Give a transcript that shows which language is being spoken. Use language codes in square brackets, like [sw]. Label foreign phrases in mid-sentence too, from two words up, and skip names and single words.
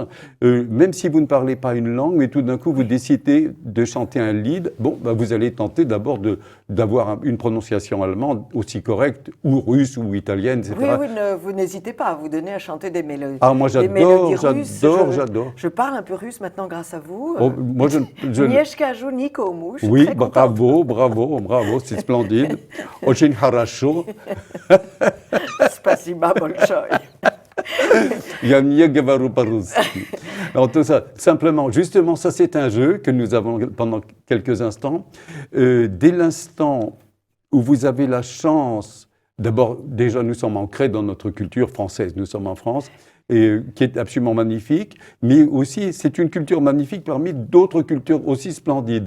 [fr] Même si vous ne parlez pas une langue, mais tout d'un coup vous décidez de chanter un lied, bon, bah, vous allez tenter d'abord d'avoir une prononciation allemande aussi correcte, ou russe, ou italienne, etc. Oui, vous n'hésitez pas à vous donner à chanter des mélodies. Ah, moi j'adore. Je parle un peu russe maintenant grâce à vous. Oh, moi Mieszkaju Nikomu, je suis oui, très contente. bravo, c'est splendide. [ru] Очень хорошо. Спасибо большой. Я не говорю по-русски. [fr] Alors tout ça, simplement, justement, ça c'est un jeu que nous avons pendant quelques instants. Dès l'instant où vous avez la chance, d'abord, déjà nous sommes ancrés dans notre culture française, nous sommes en France, et qui est absolument magnifique, mais aussi c'est une culture magnifique parmi d'autres cultures aussi splendides.